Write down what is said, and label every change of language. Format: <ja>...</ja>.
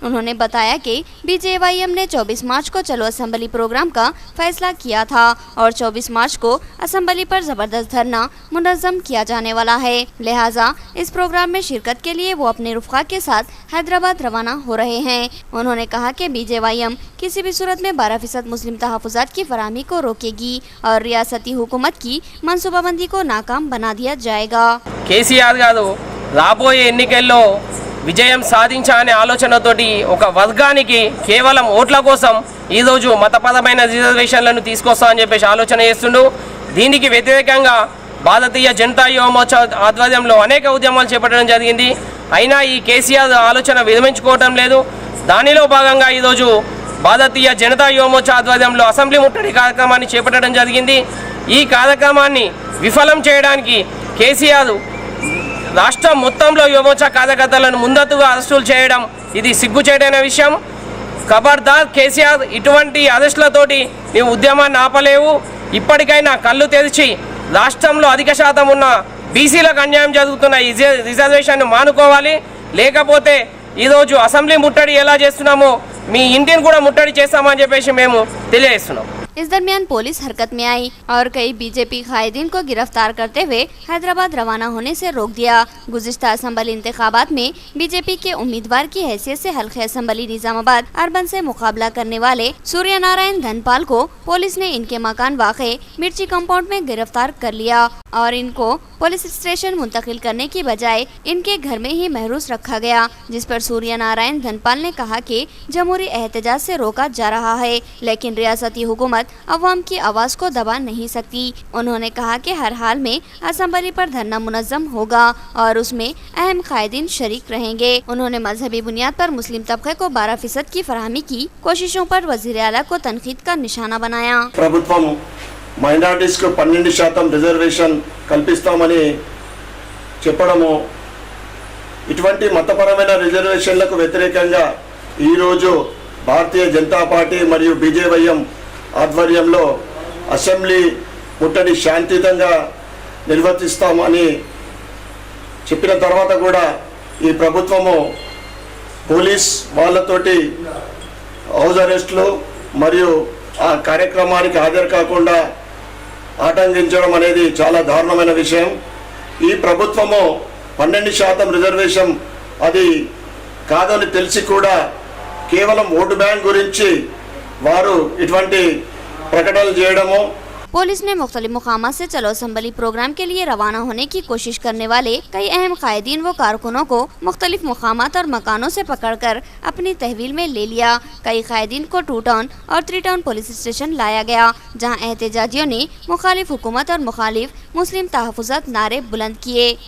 <hi>उन्होंने बताया कि BJYM ने 24 मार्च को चलो असम्बली प्रोग्राम का फैसला किया था और 24 मार्च को असम्बली पर जबरदस्त धरना मुनज़्ज़म किया जाने वाला है। लिहाजा इस प्रोग्राम में शिरकत के लिए वो अपने रुफ़क़ा के साथ हैदराबाद रवाना हो रहे हैं। उन्होंने कहा कि BJYM किसी भी सूरत में 12% मुस्लिम तहफ़्फ़ुज़ात की फराहमी को रोकेगी और रियासती हुकूमत की मनसूबाबंदी को नाकाम बना दिया जाएगा।</hi> <te>కేసీఆర్ గారు రాబోయే ఎన్నికల్లో విజయం సాధించాలనే ఆలోచనతోటి ఒక వర్గానికి కేవలం ఓట్ల కోసం ఈరోజు మతపరమైన రిజర్వేషన్లను తీసుకొస్తామని చెప్పేసి ఆలోచన చేస్తుండు। దీనికి వ్యతిరేకంగా భారతీయ జనతా యువ మోర్చా ఆధ్వర్యంలో అనేక ఉద్యమాలు చేపట్టడం జరిగింది। అయినా ఈ కేసీఆర్ ఆలోచన విరమించుకోవటం లేదు। దానిలో భాగంగా ఈరోజు భారతీయ జనతా యువ మోర్చా ఆధ్వర్యంలో అసెంబ్లీ ముట్టడి కార్యక్రమాన్ని చేపట్టడం జరిగింది। ఈ కార్యక్రమాన్ని విఫలం చేయడానికి కేసీఆర్ రాష్ట్రం మొత్తంలో యువమోర్చా కార్యకర్తలను ముందస్తుగా అరెస్టులు చేయడం ఇది సిగ్గుచేటైన విషయం। ఖబర్దార్ కేసీఆర్, ఇటువంటి అరెస్టులతోటి నీవు ఉద్యమాన్ని ఆపలేవు। ఇప్పటికైనా కళ్ళు తెరిచి రాష్ట్రంలో అధిక శాతం ఉన్న బీసీలకు అన్యాయం జరుగుతున్న ఈ రిజర్వేషన్ మానుకోవాలి। లేకపోతే ఈరోజు అసెంబ్లీ ముట్టడి ఎలా చేస్తున్నామో మీ ఇంటిని కూడా ముట్టడి చేస్తామని చెప్పేసి మేము తెలియజేస్తున్నాం।</te> <hi>इस दरमियान पुलिस हरकत में आई और कई बीजेपी कायदीन को गिरफ्तार करते हुए हैदराबाद रवाना होने से रोक दिया। गुज़िश्ता असम्बली इंतखाबात में बीजेपी के उम्मीदवार की हैसियत से हल्के असम्बली निजामाबाद अर्बन से मुकाबला करने वाले सूर्य नारायण धनपाल को पुलिस ने इनके मकान वाक़े मिर्ची कंपाउंड में गिरफ्तार कर लिया और इनको पुलिस स्टेशन मुंतकिल करने की बजाय इनके घर में ही महरूस रखा गया, जिस पर सूर्य नारायण धनपाल ने कहा कि जमहूरी एहतजाज से रोका जा रहा है, लेकिन रियासती हुकूमत अवाम की आवाज़ को दबा नहीं सकती। उन्होंने कहा कि हर हाल में असम्बली पर धरना मुनज़्ज़म होगा और उसमें अहम कायदीन शरीक रहेंगे। उन्होंने मजहबी बुनियाद पर मुस्लिम तबके को 12% की फराहमी की कोशिशों पर वज़ीर आला को तनकीद का निशाना बनाया।</hi> <te>ప్రభుత్వం మైనారిటీస్కు 12% రిజర్వేషన్ కల్పిస్తామని చెప్పడము, ఇటువంటి మతపరమైన రిజర్వేషన్లకు వ్యతిరేకంగా ఈరోజు భారతీయ జనతా పార్టీ మరియు బీజేవైఎం ఆధ్వర్యంలో అసెంబ్లీ ముట్టడి శాంతియుతంగా నిర్వర్తిస్తామని చెప్పిన తర్వాత కూడా ఈ ప్రభుత్వము పోలీస్ వాళ్ళతోటి హౌస్ అరెస్టులు మరియు ఆ కార్యక్రమానికి హాజరు కాకుండా ఆటంకించడం అనేది చాలా దారుణమైన విషయం। ఈ ప్రభుత్వము 12% రిజర్వేషన్ అది కాదని తెలిసి కూడా కేవలం ఓటు బ్యాంక్ గురించి వారు ఇటువంటి ప్రకటనలు చేయడము।</te> <hi>पुलिस ने मुख्तलिफ मुकामात से चलो असम्बली प्रोग्राम के लिए रवाना होने की कोशिश करने वाले कई अहम कायदीन व कारकुनों को मुख्तलिफ मुकामात और मकानों से पकड़कर अपनी तहवील में ले लिया। कई कायदीन को 2 टाउन और 3 टाउन पुलिस स्टेशन लाया गया, जहां एहतजाजियों ने मुखालिफ हुकूमत और मुखालिफ मुस्लिम तहफ़्फ़ुज़ात नारे बुलंद किए।</hi>